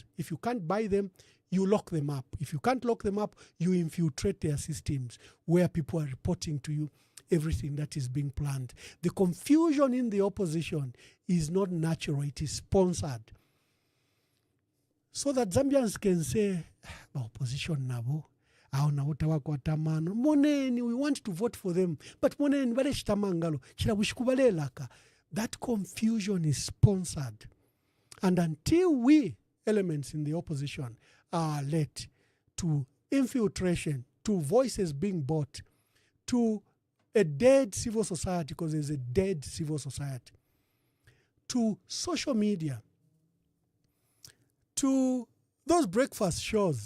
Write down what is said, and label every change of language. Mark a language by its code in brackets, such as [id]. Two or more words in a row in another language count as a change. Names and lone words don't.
[en] If you can't buy them, you lock them up. If you can't lock them up, you infiltrate their systems where people are reporting to you everything that is being planned. The confusion in the opposition is not natural, it is sponsored. So that Zambians can say, opposition [bem] nabo, moneni, [en] we want to vote for them, but [bem] moneni bale shitamangalo, shirabushikubalelaka. [en] That confusion is sponsored. And until we, elements in the opposition, are led to infiltration, to voices being bought, to a dead civil society, because there's a dead civil society, to social media, to those breakfast shows.